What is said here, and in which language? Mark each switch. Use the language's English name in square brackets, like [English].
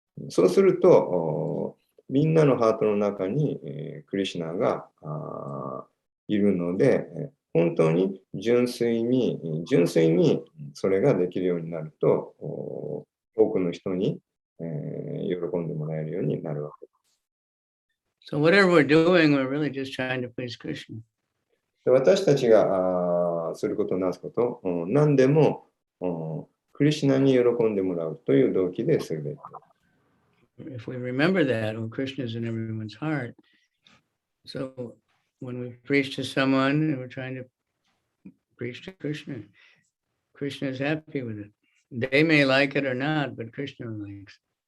[Japanese] そうすると、みんなのハートの中に、クリシュナがいるので、本当に純粋にそれができるようになると、多くの人に、喜んでもらえるようになるわけです。 [English] So whatever we're doing, we're really just trying to please Krishna. [Japanese] 私たちがすることなすこと、何でもクリシュナに喜んでもらうという動機でするべきです。 [English] If we remember that, well, Krishna is in everyone's heart. So when we preach to someone, we're trying to preach to Krishna. Krishna is happy with it. They may like it or not, but Krishna likes.